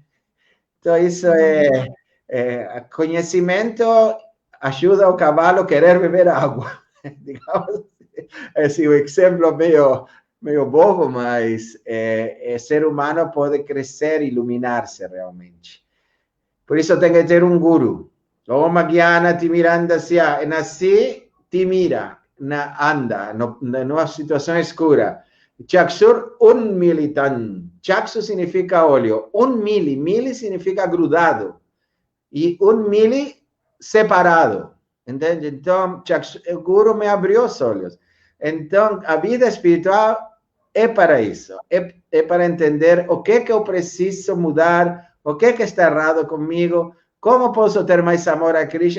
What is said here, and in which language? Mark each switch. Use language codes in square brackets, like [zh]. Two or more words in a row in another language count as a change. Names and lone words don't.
[pt] Então, isso conhecimento ajuda o cavalo a querer beber água. Digamos, assim, um exemplo meio bobo, mas ser humano pode crescer e iluminar-se realmente. Por isso tem que ter um guru. [sa] ॐ ज्ञान तिमिरान्धस्य, [pt] nasci, Timira, anda, numa situação escura. [sa] चक्षुर् उन्मीलितं. [pt] Chakshu significa olho. Mili significa grudado. E mili separado. Entende? Então, o Guru me abriu os olhos. Então, a vida espiritual é para isso. É para entender o que eu preciso mudar, o que está errado comigo, como posso ter mais amor a Krishna.